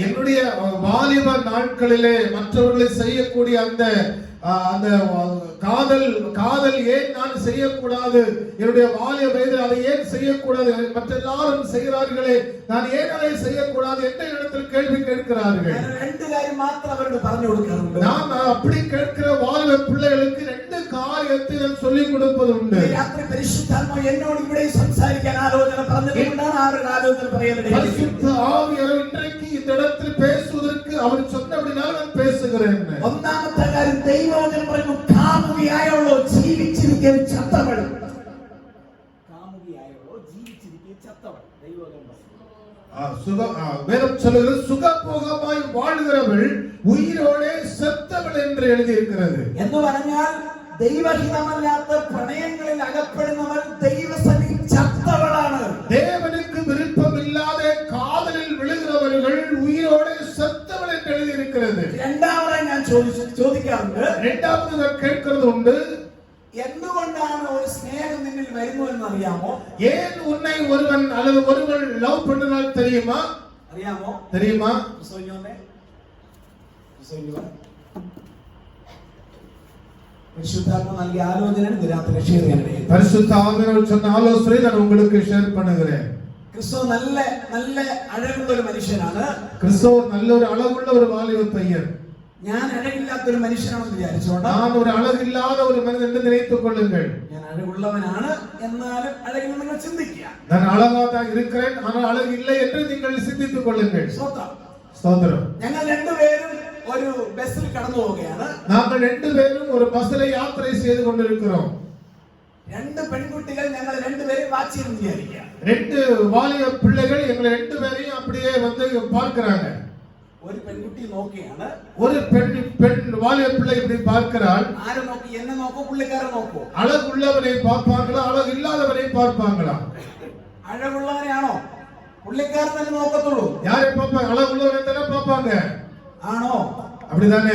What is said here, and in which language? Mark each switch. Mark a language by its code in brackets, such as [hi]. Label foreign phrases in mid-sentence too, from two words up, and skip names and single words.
[ta] என்னுடைய வாலிப நாட்களிலே மற்றவர்களை செய்யக்கூடிய அந்த காதல் ஏன் நான் செய்யக்கூடாது, என்னுடைய வாலிப வயதில் அதை ஏன் செய்யக்கூடாது, மற்ற எல்லாரும் செய்கிறார்களே நான் ஏன் அதை செய்யக்கூடாது என்ற இடத்தில் கேள்வி கேட்கிறார்கள். ரெண்டு காரியம் மாத்திரம் அவருக்கு [ml] പറഞ്ഞു കൊടുക്കാറുണ്ട്. [ta] நான் அப்படி கேட்கிற வாலிப பிள்ளைகளுக்கு ரெண்டு காரியத்தை நான் சொல்லிக் கொடுப்பது உண்டு. [ml] രാത്രി പരിശുദ്ധാത്മാവ് എന്നോട് ഇവിടെ സംസാരിക്കാൻ ആലോചന പറഞ്ഞതുകൊണ്ടാണ് ആ ഒരു ആലോചന പറയുന്നത്. [ta] பரிசுத்த ஆவியானவர் இன்றைக்கு இந்த இடத்தில் பேசுவதற்கு அவர் சொன்னபடினால் நான் பேசுகிறேன். [ml] ഒന്നാമത്തെ കാര്യം ദൈവവചനം പറയുന്നു, കാമുകിയായുള്ളോ ജീവിച്ചിരിക്കെ ചത്തവൾ. കാമുകിയായുള്ളോ ജീവിച്ചിരിക്കെ ചത്തവൾ. ദൈവവചനം [ta] வேதம் சொல்லுகிறது சுகபோகமாய் வாழ்கிறவள் உயிரோടെ செத்தவள் என்று எழுதியிருக்கிறது. [ml] എന്ന് പറഞ്ഞാൽ ദൈവഹിതമല്ലാത്ത പ്രണയങ്ങളിൽ അകപ്പെടുന്നവൾ ദൈവസന്നിധിയിൽ ചത്തവളാണ്. [ta] தேவனுக்கு விருப்பமில்லாத காதலில் விழுகிறவர்கள் உயிரோടെ செத்தவள் என்று எழுதியிருக்கிறது. [ml] രണ്ടാമതായി ഞാൻ ചോദിക്കാറുണ്ട്, [ta] இரண்டாவது நான் கேட்கிறது உண்டு, [ml] എന്തുകൊണ്ടാണ് ഒരു സ്നേഹം നിന്നിൽ വരുന്നു എന്ന് അറിയാമോ? [ta] ஏன் உன்னை ஒருவன் அல்லது ஒருவள் லவ் பண்ணினால் தெரியுமா? [ml] അറിയാമോ? [ta] தெரியுமா? [ml] പരിശുദ്ധാത്മ നൽകിയ ആലോചനയാണ് രാത്രി ഷെയർ ചെയ്യാൻ. [ta] பரிசுத்த ஆவியானவர் சொன்ன ஆலோசனை நான் உங்களுக்கு ஷேர் பண்ணுகிறேன். [ml] ക്രിസ്തു നല്ല അഴകുള്ള ഒരു മനുഷ്യനാണ്. [ta] கிறிஸ்து நல்ல ஒரு அழகுள்ள ஒரு வாலிப பையன். [ml] ഞാൻ അഴകില്ലാത്ത ഒരു മനുഷ്യനാണെന്ന് വിചാരിച്ചോണ്ട് [ta] நான் ஒரு அழகில்லாத ஒரு மனிதன் என்று நினைத்துக் கொள்ளுங்கள். [ml] ഞാൻ അഴകുള്ളവനാണ് എന്നാലും അഴകിൽ നിങ്ങൾ ചിന്തിക്കുക. [ta] நான் அழகா தான் இருக்கிறேன், ஆனால் அழகு இல்லை என்று நீங்கள் சிந்தித்துக் கொள்ளுங்கள். ஸ்தோத்திரம். [ml] ഞങ്ങൾ രണ്ടുപേരും ഒരു ബസ്സിൽ കടന്നു പോവുകയാണ്. [ta] நாங்கள் ரெண்டு பேரும் ஒரு பஸ்ல யாத்திரை செய்து கொண்டிருக்கிறோம். [ml] രണ്ട് പെൺകുട്ടികൾ ഞങ്ങൾ രണ്ടുപേരും വാച്ച് ചെയ്ത് വിചാരിക്കുക. [ta] ரெண்டு வாலிப பிள்ளைகள் எங்களை ரெண்டு பேரையும் அப்படியே வந்து பார்க்கிறாங்க. [ml] ഒരു പെൺകുട്ടി നോക്കിയാണ്, [ta] ஒரு பெண் வாலிப பிள்ளை இப்படி பார்க்கிறாள். [ml] ആരെ നോക്കി? എന്നെ നോക്കോ പുള്ളിക്കാരൻ നോക്കോ? [ta] அழகுள்ளவனை பார்ப்பாங்களா, அழகு இல்லாதவனை பார்ப்பாங்களா? [ml] അഴകുള്ളവനെയാണോ പുള്ളിക്കാരൻ തന്നെ നോക്കത്തുള്ളൂ? [ta] யாரை பார்ப்பாங்க? அழகுள்ளவனை தானே பார்ப்பாங்க. [ml] ആണോ? [ta] அப்படிதானே?